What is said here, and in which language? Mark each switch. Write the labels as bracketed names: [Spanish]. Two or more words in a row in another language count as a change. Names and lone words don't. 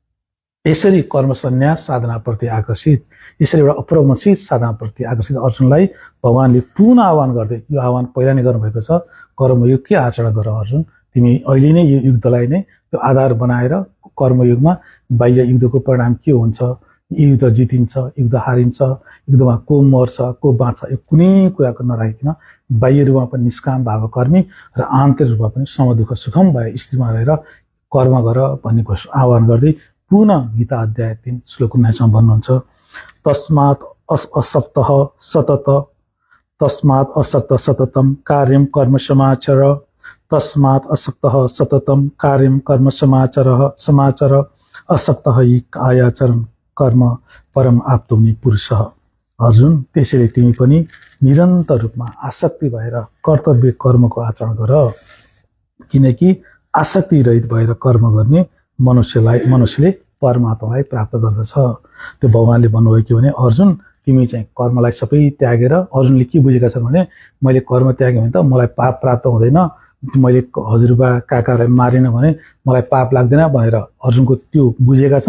[Nepali] यसरी कर्म सन्यास साधनाप्रति आकर्षित, यसरी एउटा अपरमसित साधनाप्रति आकर्षित अर्जुनलाई भगवानले पुनः आह्वान गर्दै, यो आह्वान पहिला नै गर्नुभएको छ, कर्मयुगकै आचरण गर अर्जुन। तिमी अहिले नै यो युद्धलाई नै त्यो आधार बनाएर कर्मयुगमा बाह्य युद्धको परिणाम के हुन्छ, युद्ध जितिन्छ, युद्ध हारिन्छ, युद्धमा को मर्छ को बाँच्छ, यो कुनै कुराको नराखिकन बाह्य रूपमा पनि निष्काम भाव कर्मी र आन्तरिक रूपमा पनि समदुःख सुखम भए स्थितिमा रहेर कर्म गर भन्ने आह्वान गर्दै पुनः गीता अध्याय 3 श्लोक 19 भन्नुहुन्छ, [Sanskrit] तस्मात् असक्तः सतत, तस्मात् असक्त सततम कार्यम कर्म समाचर, तस्मात् असक्तः सततम कार्यम कर्म समाचर, असक्तः हि कायाचरण कर्म परम आप्तुम्नि पुरुषः। [Nepali] अर्जुन त्यसैले तिमी पनि निरन्तर रूपमा आसक्ति भएर कर्तव्य कर्मको आचरण गर, किनकि आसक्ति रहित भएर कर्म गर्ने मनुष्यले परमात्मालाई प्राप्त गर्दछ। त्यो भगवानले भन्नुभयो कि भने अर्जुन तिमी चाहिँ कर्मलाई सबै त्यागेर, अर्जुनले के बुझेका छन् भने मैले कर्म त्यागेँ भने त मलाई पाप प्राप्त हुँदैन, मैले हजुरबा काकालाई मारेन भने मलाई पाप लाग्दैन भनेर अर्जुनको त्यो बुझेका छन्।